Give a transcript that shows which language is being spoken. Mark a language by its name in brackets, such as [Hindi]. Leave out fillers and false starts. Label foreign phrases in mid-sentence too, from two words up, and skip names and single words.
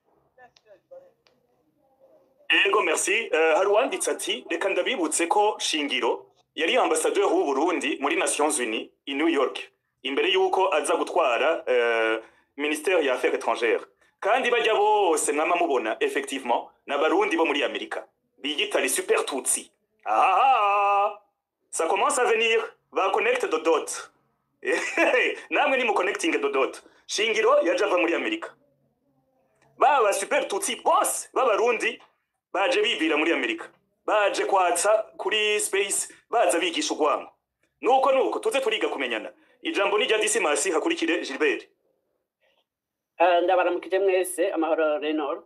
[Rundi] Ego merci hari wanditse ati reka ndabibutse ko Shingiro yari ambassadeur w'u Burundi muri Nations Unies i New York imbere yuko aza gutwara ministère ya [French] affaires étrangères [Rundi] kandi bajya bose mwama mubona effectivement n'abarundi bo muri Amerika biyita [French] les super tutsi ça commence à venir va [English] connect the dot [Rundi] namwe ni mu [English] connecting the dot [Rundi] Shingiro yaje ava muri Amerika baba super tutsi bose b'abarundi baje bibira muri Amerika baje kwatsa kuri space baza bigisha urwango nuko tuze turiga kumenyana ijambo ni rya Dismas hakurikire Gilbert ndabaramukije mwese amahoro Reynolds